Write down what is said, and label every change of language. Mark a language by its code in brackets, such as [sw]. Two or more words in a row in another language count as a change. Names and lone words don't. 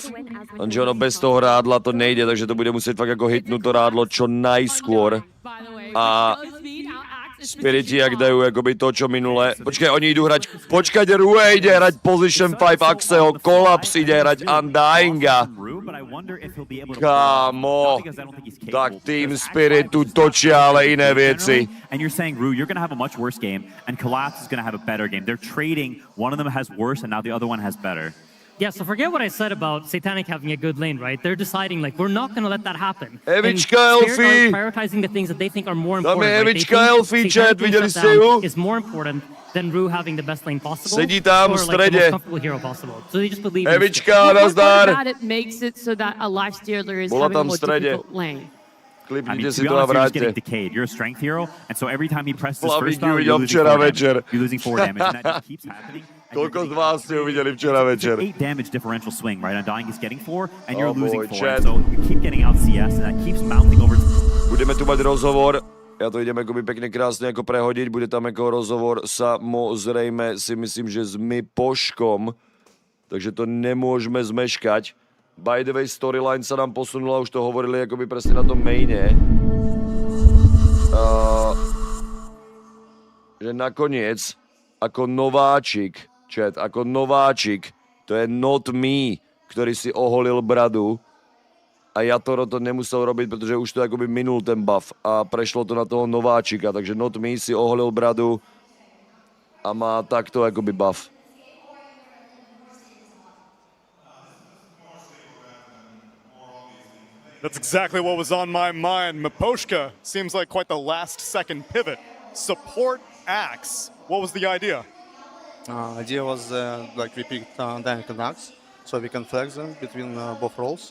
[sk] Lenže ono bez toho rádla to nejde, takže to bude musieť fakt ako hitnúť to rádlo čo najskôr. A Spiriti, jak dajú akoby to, čo minule. Počkaj, oni idú hrať. Počkajte, Rue ide hrať Position 5 Axeho, Collapse ide hrať Undyinga. Kámo, tak Team Spirit tu točia ale iné veci. [en] And you're saying, Rue, you're going to have a much worse game, and Collapse is going to have a better game. They're trading. One of them has worse, and now the other one has better. Yeah, so forget what I said about Satanic having a good lane, right? They're deciding, like, we're not going to let that happen. Evička, Elfie! Prioritizing the things that they think are more important. [sk] Tam je Evička, Elfie, chat, videli ste ju? [en] Is more important than Rue having the best lane possible. [sk] Sedí tam v strede. [en] Like, the most comfortable hero possible. So they just believe [sk] Evička, nazdar! [en] It makes it so that a Lifestealer is [sk] Bola [en] having a [sk] tam [en] more [sk] v strede. [en] difficult lane. [sk] Klipnite si to a vráťte. [en] You're getting decayed. You're a strength hero, and so every time he presses his first Flavík spell, [sk] ju videl [en] you're losing 4 damage. You're losing 4 damage, and that just keeps happening. [sk] Koľko z vás ste ju videli včera večer? [en] 8 damage differential swing, right? Undying is getting 4, and you're Oh losing boy, 4. Chad. So you keep getting out CS, and that keeps mounting over. [sk] Budeme tu mať rozhovor. Ja to idem akoby pekne krásne ako prehodiť. Bude tam ako rozhovor samozrejme si myslím, že s Mipoškom. Takže to nemôžeme zmeškať. [en] By the way, [sk] storyline sa nám posunula, už to hovorili akoby presne na tom maine. Že nakoniec, ako nováčik, chat, ako nováčik, to je not me, ktorý si oholil bradu. A Yatoro to nemusel robiť, pretože už to akoby minul ten buff a prešlo to na toho nováčika. Takže not me si oholil bradu a má takto akoby buff. [en] That's exactly what was on my mind. Miposhka seems like quite the last-second pivot. Support Axe. What was the idea? Idea was like we picked Dynamic and Axe, so we can flex them between both roles.